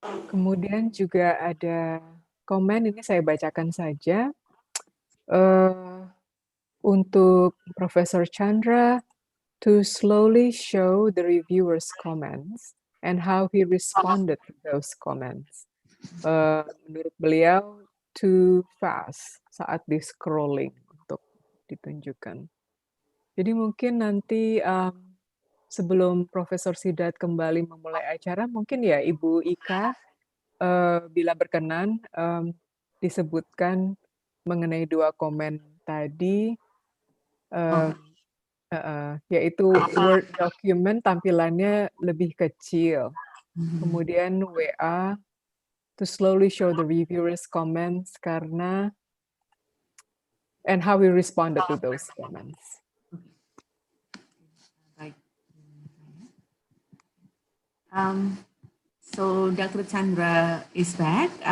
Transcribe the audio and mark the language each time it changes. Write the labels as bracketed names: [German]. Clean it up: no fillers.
[Indonesian] Kemudian juga ada komen, ini saya bacakan saja. [English] Untuk Professor Chandra, to slowly show the reviewer's comments and how he responded to those comments. [Indonesian] Menurut beliau, [English] too fast [Indonesian] saat di scrolling untuk ditunjukkan. Jadi mungkin nanti sebelum Profesor Siddharth kembali memulai acara, mungkin ya Ibu Ika, bila berkenan, disebutkan mengenai 2 komen tadi, yaitu Word document tampilannya lebih kecil. Kemudian WA [English] to slowly show the reviewers' comments and how we responded to those comments. Right. So Dr. Chandra is back.